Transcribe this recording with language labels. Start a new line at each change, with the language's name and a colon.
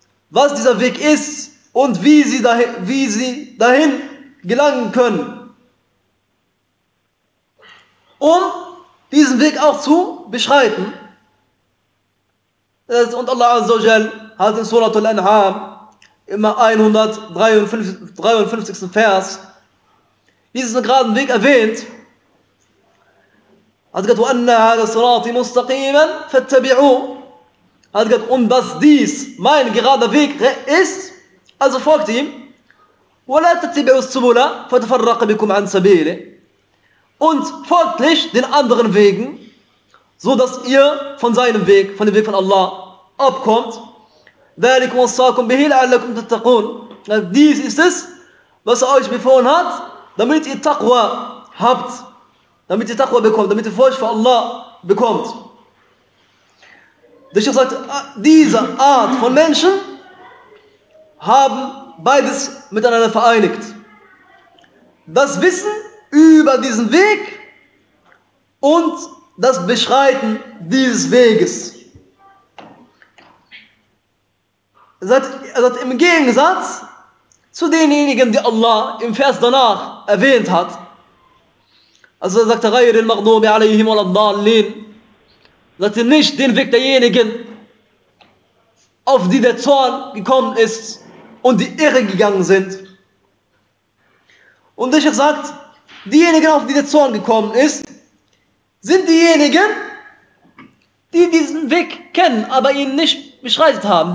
German: was dieser Weg ist und wie sie dahin gelangen können, um diesen Weg auch zu beschreiten. Und Allah Azza wa Jal hat in Surat Al-An'am im 153. Vers diesen geraden Weg erwähnt. Hat gesagt,
Arabic: وَأَنَّ هَذَا صِرَاطِ مُسْتَقِيمًا فَاتَّبِعُوا.
German: Hat gesagt, und dass dies mein gerader Weg ist, also folgt ihm.
Arabic: وَلَا تَتَّبِعُوا السُّبُلَ فَتَفَرَّقَ بِكُمْ عَنْ سَبِيلِ.
German: Und folglich den anderen Wegen, so dass ihr von seinem Weg, von dem Weg von Allah abkommt.
Arabic: ذَلِكُمْ وَصَّاكُمْ بِهِ لَعَلَّكُمْ تَتَّقُونَ.
German: Dies ist es, was er euch befohlen hat, damit ihr Taqwa habt, damit ihr Taqwa bekommt, damit ihr Furcht vor Allah bekommt. Der Schiff sagt, diese Art von Menschen haben beides miteinander vereinigt. Das Wissen über diesen Weg und das Beschreiten dieses Weges. Er sagt, im Gegensatz zu denjenigen, die Allah im Vers danach erwähnt hat. Also er sagt,
Arabic: غير المغضوب عليهم ولا الضالين.
German: Er sagt, nicht den Weg derjenigen, auf die der Zorn gekommen ist und die Irre gegangen sind. Und der Schiff sagt, diejenigen, auf die der Zorn gekommen ist, sind diejenigen, die diesen Weg kennen, aber ihn nicht beschreitet haben.